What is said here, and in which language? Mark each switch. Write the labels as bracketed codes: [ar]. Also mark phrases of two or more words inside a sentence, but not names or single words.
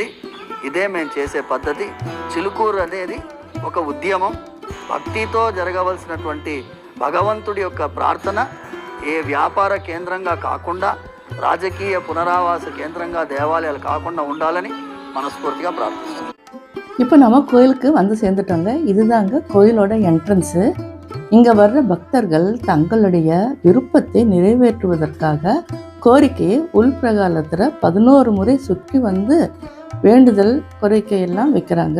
[te] ఇదే మేము చేసే పద్ధతి. చిలుకూరు అనేది ఒక ఉద్యమం. భక్తితో జరగవలసినటువంటి భగవంతుడి యొక్క ప్రార్థన ఏ వ్యాపార కేంద్రంగా కాకుండా, రాజకీయ పునరావాస కేంద్రంగా దేవాలయాలు కాకుండా ఉండాలని మనస్ఫూర్తిగా ప్రార్థిస్తున్నాం. [ta] இப்போ நம்ம கோயிலுக்கு வந்து சேர்ந்துட்டோங்க. இதுதாங்க கோயிலோட என்ட்ரன்ஸு. இங்கே வர்ற பக்தர்கள் தங்களுடைய விருப்பத்தை நிறைவேற்றுவதற்காக கோரிக்கையை உள்பிரகாரத்தில் 11 முறை சுற்றி வந்து வேண்டுதல் கோரிக்கையெல்லாம் வைக்கிறாங்க.